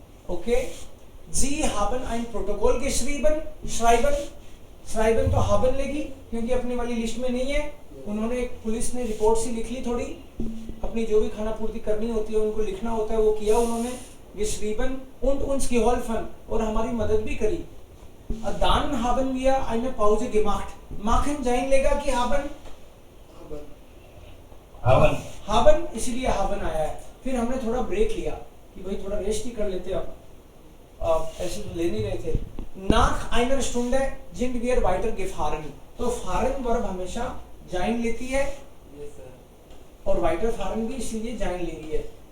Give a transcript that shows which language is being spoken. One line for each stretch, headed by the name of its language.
Hindi: Okay,
German: Sie haben ein Protokoll geschrieben,
Hindi: schreiben, schreiben तो haben लेगी क्योंकि अपनी वाली लिस्ट में नहीं है, उन्होंने पुलिस ने रिपोर्ट सी लिख ली, थोड़ी अपनी जो भी खाना पूर्ति करनी होती है उनको लिखना होता है, वो किया उन्होंने।
German: geschrieben und uns geholfen,
Hindi: और हमारी मदद भी करी।
German: dann haben wir eine Pause gemacht,
Hindi: machen जाइन लेगा कि haben? haben, इसलिए haben आया है। फिर हमने थोड़ा ब्रेक लिया कि भाई थोड़ा रेस्ट ही कर लेते, अब ऐसे तो ले नहीं रहे थे।
German: nach einer Stunde sind wir weiter gefahren,
Hindi: तो fahren वर्ब हमेशा जाइन लेती है और weiter fahren भी इसीलिए जाइन ले रही है।